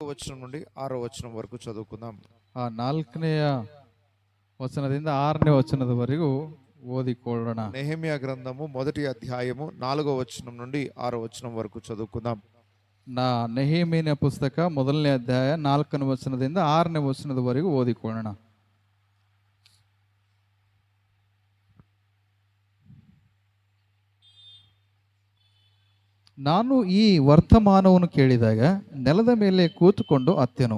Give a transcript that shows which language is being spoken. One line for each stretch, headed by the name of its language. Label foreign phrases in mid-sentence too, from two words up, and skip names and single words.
Telugu: వచనం నుండి 6వ వచనం వరకు చదువుకుందాం.
Kannada: ಆ 4ನೆಯ ವಚನದಿಂದ 6ನೇ ವಚನದವರೆಗೂ ಓದಿಕೊಳ್ಳೋಣ.
Telugu: నెహెమ్యా గ్రంథము 1వ అధ్యాయము 4వ వచనం నుండి 6వ వచనం వరకు చదువుకుందాం.
Kannada: ನೆಹೆಮೀಯನ ಪುಸ್ತಕ 1ನೇ ಅಧ್ಯಾಯ 4ನೇ ವಚನದಿಂದ 6ನೇ ವಚನದವರೆಗೂ ಓದಿಕೊಳ್ಳೋಣ. ನಾನು ಈ ವರ್ತಮಾನವನ್ನು ಕೇಳಿದಾಗ ನೆಲದ ಮೇಲೆ ಕೂತುಕೊಂಡು ಅತ್ತೆನು.